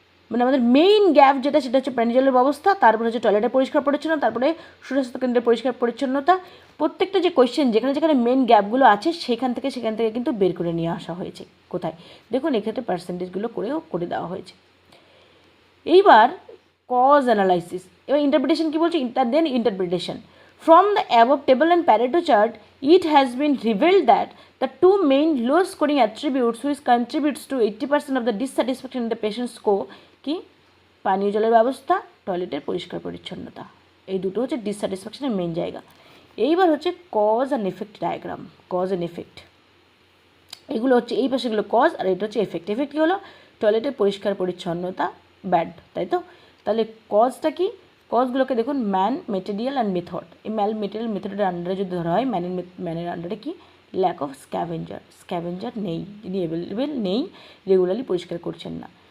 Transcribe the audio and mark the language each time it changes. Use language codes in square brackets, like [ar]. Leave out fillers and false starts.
[bn] মানে আমাদের main gap যেটা সেটা হচ্ছে পানীয় জলের ব্যবস্থা, তারপরে হচ্ছে টয়লেটের পরিষ্কার পরিচ্ছন্নতা, তারপরে সুস্বাস্থ্য কেন্দ্রের পরিষ্কার পরিচ্ছন্নতা। প্রত্যেকটা যে কোয়েশ্চেন যেখানে যেখানে মেইন গ্যাপগুলো আছে সেখান থেকে কিন্তু বের করে নিয়ে আসা হয়েছে। কোথায় দেখুন এক্ষেত্রে পার্সেন্টেজগুলো করে দেওয়া হয়েছে। এইবার কজ অ্যানালাইসিস, এবার ইন্টারপ্রিটেশন কী বলছে, দেন interpretation [en] from the above table and Pareto chart, it has been revealed that the two main low scoring attributes which contributes to 80% of the dissatisfaction in the patient's score [bn] কি পানীয় জলের ব্যবস্থা, টয়লেটের পরিষ্কার পরিচ্ছন্নতা, এই দুটো হচ্ছে ডিসস্যাটিসফ্যাকশনের মেন জায়গা। এইবার হচ্ছে cause and effect diagram, cause and effect, এগুলো হচ্ছে এই পাশেগুলো কজ আর এটা হচ্ছে এফেক্ট। এফেক্ট কী হলো, টয়লেটের পরিষ্কার পরিচ্ছন্নতা ব্যাড, তাই তো। তাহলে কজটা কি, কজগুলোকে দেখুন ম্যান, মেটেরিয়াল অ্যান্ড মেথড। এই মেটেরিয়াল মেথডের আন্ডারে যদি ধরা হয় ম্যানের আন্ডারে কি ল্যাক অফ স্ক্যাভেঞ্জার নেই, যিনি অ্যাভেলেবেল নেই, রেগুলারলি পরিষ্কার করছেন না।